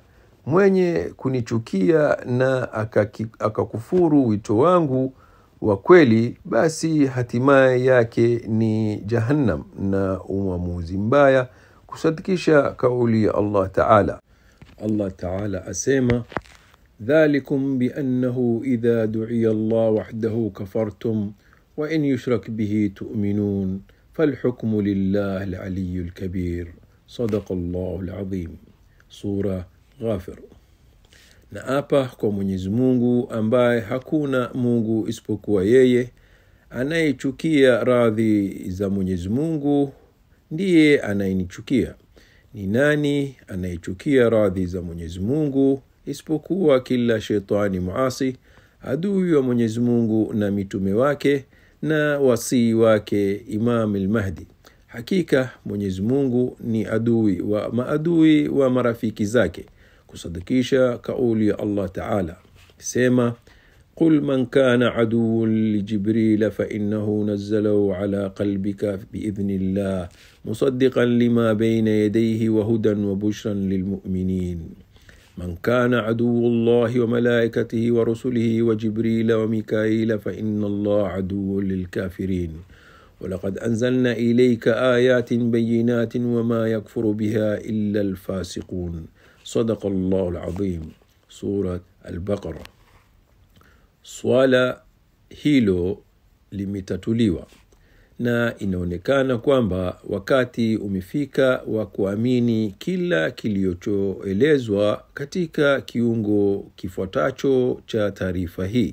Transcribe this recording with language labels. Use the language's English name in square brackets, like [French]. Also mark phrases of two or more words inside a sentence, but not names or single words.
[Swahili] Mwenye kunichukia na akakufuru wito wangu wa kweli, basi hatimaye yake ni Jahannam na uamuzi mbaya. Kusadikisha kauli ya [Arabic] الله تعالى. الله تعالى asema: ذلكم بأنه إذا دعي الله وحده كفرتم وإن يشرك به تؤمنون فالحكم لله العلي الكبير صدق الله العظيم. سورة غافر. [Swahili] Na apa kwa Mwenyezi Mungu ambaye hakuna Mungu isipokuwa yeye, anayechukia radhi za Mwenyezi Mungu ndiye anayenichukia. Ni nani anayechukia radhi za Mwenyezi Mungu isipokuwa kila shetani muasi, adui wa Mwenyezi Mungu na mitume wake na wasii wake Imam al-Mahdi. Hakika Mwenyezi Mungu ni adui wa maadui wa marafiki zake. Kusadikisha kauli ya [Arabic] الله تعالى, [Swahili] sema: [Arabic] قل من كان عدو لجبريل فإنه نزله على قلبك بإذن الله مصدقا لما بين يديه وهدى وبشرا للمؤمنين. من كان عدو الله وملائكته ورسله وجبريل وميكائيل فإن الله عدو للكافرين. ولقد أنزلنا إليك آيات بينات وما يكفر بها إلا الفاسقون. صدق الله العظيم. سورة البقرة. [Swahili] Swala hilo limetatuliwa na inaonekana kwamba wakati umefika wa kuamini kila kilichoelezwa katika kiungo kifuatacho cha taarifa hii.